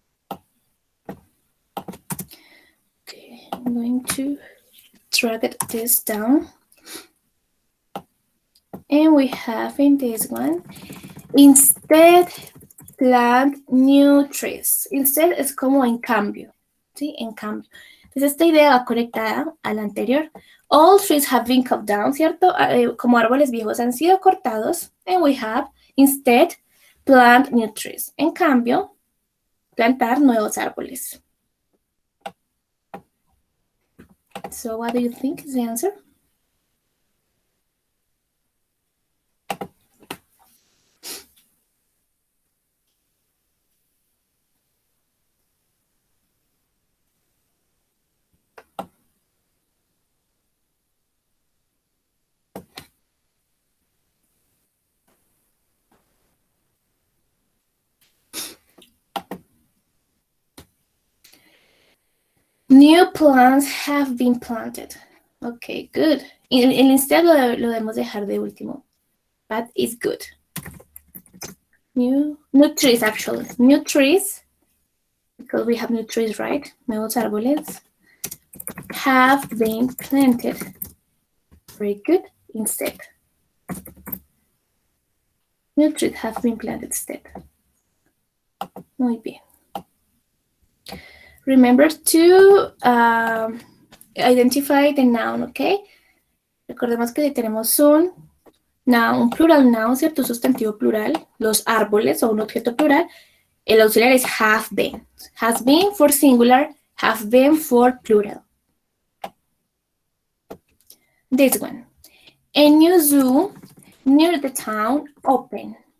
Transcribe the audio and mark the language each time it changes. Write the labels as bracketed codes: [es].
[en] Okay, I'm going to drag this down. And we have in this one, instead plant new trees. [es] Instead es como en cambio, ¿sí? En cambio. Entonces esta idea va conectada a la anterior. [en] All trees have been cut down, [es] ¿cierto? Como árboles viejos han sido cortados. [en] And we have, instead, plant new trees. [es] En cambio, plantar nuevos árboles. [en] So what do you think is the answer? New plants have been planted. Okay, good. [es] El instead lo debemos dejar de último. [en] But it's good. New trees, actually. New trees, because we have new trees, right? [es] Nuevos árboles [en] have been planted. Very good. Instead. New trees have been planted instead. [es] Muy bien. [en] Remember to identify the noun, ¿ok? [es] Recordemos que si tenemos un noun, plural noun, ¿cierto? Un sustantivo plural, los árboles o un objeto plural, el auxiliar es have been. [en] Has been for singular, have been for plural. This one. A new zoo near the town opened.